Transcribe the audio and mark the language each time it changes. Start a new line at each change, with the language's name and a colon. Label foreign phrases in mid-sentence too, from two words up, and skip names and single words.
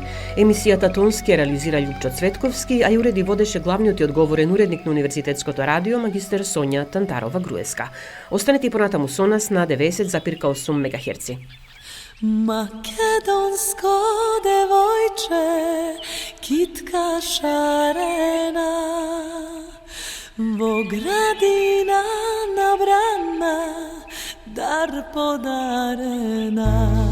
Macedonian: Емисијата тонски ја реализира Љупчо Цветковски, а ја уреди водеше главниот и одговорен уредник на Универзитетското радио магистер Сонја Тантарова-Груеска. Останете и понатаму со нас на 90,8 МГц. Македонско девојче, китка шарена, Воградина набрана, дар подарена.